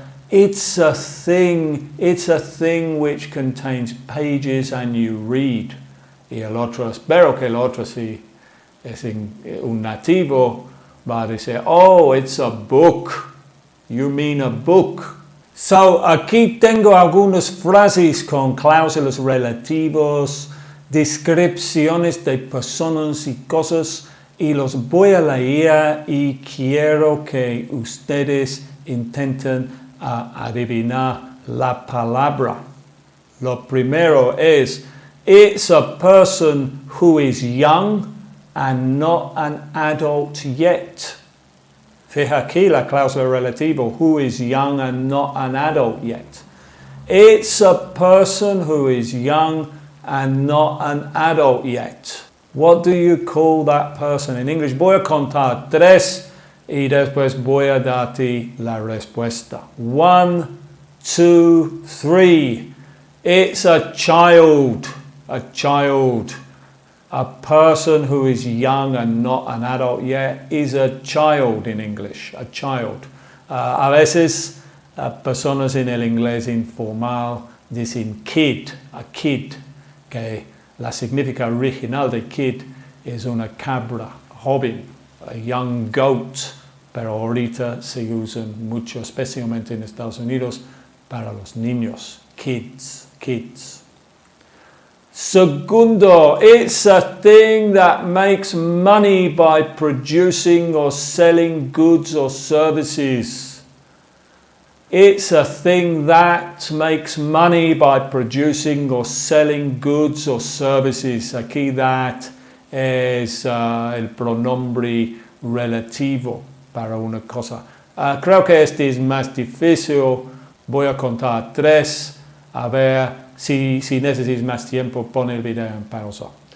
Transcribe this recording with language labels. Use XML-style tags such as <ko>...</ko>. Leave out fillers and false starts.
<en>It's a thing which contains pages and you read.</en> <es>Y el otro, espero que el otro si es un nativo, va a decir,</es> <en>oh, it's a book. You mean a book.</en> <es>So, aquí tengo algunas frases con cláusulas relativas, descripciones de personas y cosas, y los voy a leer y quiero que ustedes intenten adivinar la palabra. Lo primero es,</es> <en>it's a person who is young and not an adult yet.</en> <es>Fija aquí la cláusula relativa,</es> <en>who is young and not an adult yet. It's a person who is young and not an adult yet. What do you call that person in English?</en> <es>Voy a contar tres y después voy a darte la respuesta.</es> <en>1, 2, 3. It's a child. A child. A person who is young and not an adult yet is a child in English. A child.</en> <es>A veces personas en el inglés informal dicen kid.</es> <en>A kid.</en> <es>Que la significa original de kid es una cabra joven.</es> <en>A young goat.</en> <es>pero ahorita se usan mucho, especialmente en Estados Unidos, para los niños, kids.</es> <en>Segundo, it's a thing that makes money by producing or selling goods or services. It's a thing that makes money by producing or selling goods or services.</en> <es>Aquí that es el pronombre relativo para una cosa. Creo que este es más difícil. Voy a contar 3. A ver, si necesitas más tiempo, pon el video en pausa.</es>